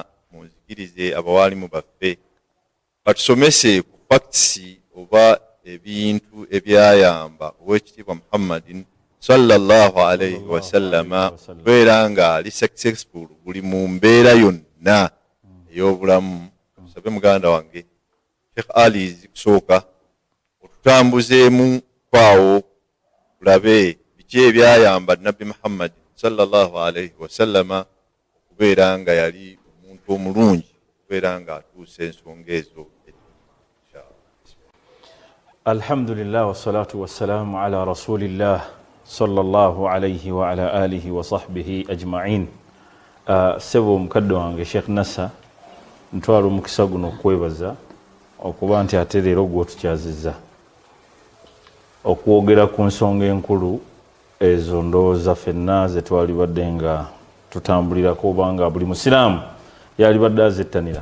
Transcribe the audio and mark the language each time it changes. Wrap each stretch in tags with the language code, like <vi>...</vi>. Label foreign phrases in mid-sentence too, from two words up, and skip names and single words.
<lg>Munzikirize abawalimu baffe batusomese ku facts oba ebintu ebyayamba ow'ekitiibwa Muhammadin</lg> <ar>صلى الله عليه وسلم</ar> <lg>kubeera nga ali successful buli mu mbeera yonna ey'obulamu. Tusabe muganda wange Sheikh Ali zikusooka otutambuzeemu kwawo tulabe biki ebyayamba Nabbi Muhammad</lg> <ar>صلى الله عليه وسلم</ar> <lg>okubeera nga yali omuntu omulungi, okubeera nga atuuse ensonga ezo.</lg> <ar>الحمد لله والصلاة والسلام على رسول الله صلى الله عليه وعلى آله وصحبه أجمعين.</ar> <lg>Sebo omukadde wange Sheikh Nassa, ntwala omukisa guno okwebaza okuba nti ate leero gw'otukyazizza okwogera ku nsonga enkulu ezo ndowooza ffenna ze twalibadde nga tutambulirako oba nga buli musiraamu yalibadde azettanira.</lg>